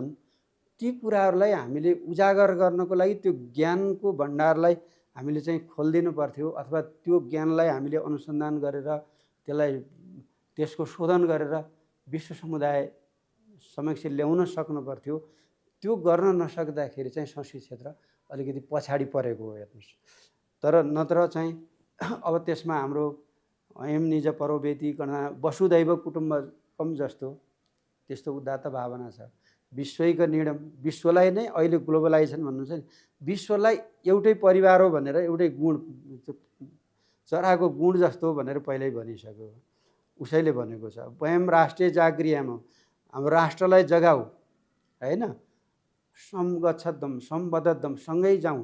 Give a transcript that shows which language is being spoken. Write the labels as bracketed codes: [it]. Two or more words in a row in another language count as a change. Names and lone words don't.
[ne] ती कुराहरूलाई हामीले उजागर गर्नको लागि त्यो ज्ञानको भण्डारलाई हामीले चाहिँ खोलिदिनु पर्थ्यो, अथवा त्यो ज्ञानलाई हामीले अनुसन्धान गरेर त्यसलाई त्यसको शोधन गरेर विश्व समुदाय समक्ष ल्याउन सक्नु पर्थ्यो। त्यो गर्न नसक्दाखेरि चाहिँ संस्कृत क्षेत्र अलिकति पछाडि परेको हो। हेर्नुहोस्, तर नत्र चाहिँ अब त्यसमा हाम्रो [sa] अयम निज परोवेति गणना वसुदैव कुटुम्बकम [ne] जस्तो त्यस्तो उदात्त भावना छ। विश्वैक निर्णय, विश्वलाई नै अहिले ग्लोबलाइजेसन भन्नुहुन्छ नि, विश्वलाई एउटै परिवार हो भनेर, एउटै गुण, चराको गुण जस्तो भनेर पहिल्यै भनिसक्यो, उसैले भनेको छ। [sa] वयम राष्ट्रिय जागृयाम, [ne] हाम्रो राष्ट्रलाई जगाऊ हैन, [sa] समगच्छदम सम्बद्धम, [ne] सँगै जाउँ।